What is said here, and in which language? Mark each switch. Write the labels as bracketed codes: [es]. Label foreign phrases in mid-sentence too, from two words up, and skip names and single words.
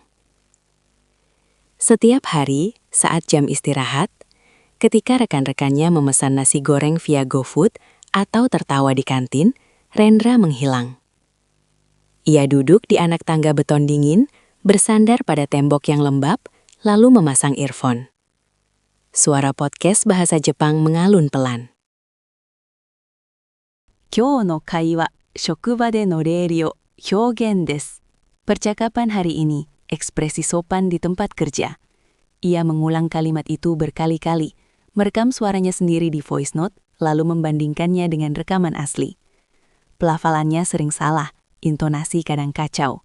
[id] Setiap hari, saat jam istirahat, ketika rekan-rekannya memesan nasi goreng via GoFood atau tertawa di kantin, Rendra menghilang. Ia duduk di anak tangga beton dingin, bersandar pada tembok yang lembab, lalu memasang earphone. Suara podcast bahasa Jepang mengalun pelan. [ja] 今日の会話、職場での礼儀、表現です. [id] Percakapan hari ini, ekspresi sopan di tempat kerja. Ia mengulang kalimat itu berkali-kali, merekam suaranya sendiri di [en] voice note, [id] lalu membandingkannya dengan rekaman asli. Pelafalannya sering salah, intonasi kadang kacau.